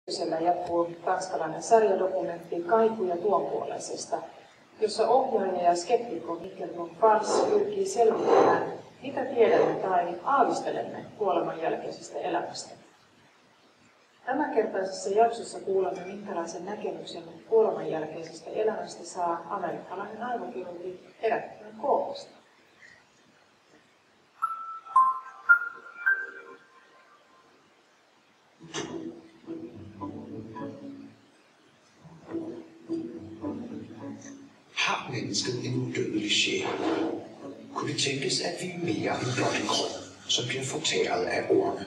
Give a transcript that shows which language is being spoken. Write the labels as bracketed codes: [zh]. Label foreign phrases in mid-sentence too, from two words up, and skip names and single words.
[fi] Siellä jatkuu tanskalainen sarjadokumentti Kaikuja tuonpuoleisesta, jossa ohjaaja ja skeptikko Mikkelton Fars pyrkii selvittämään, mitä tiedämme tai aavistelemme kuoleman jälkeisestä elämästä. Tämänkertaisessa jaksossa kuulemme, minkälaisen näkemyksen kuoleman jälkeisestä elämästä saa amerikkalainen aivokirurgi herättävän koomasta. [da] Har mennesket en udødelig sjæl? Kunne det tænkes, at vi er mere end blot en krop, som bliver fortæret af orme?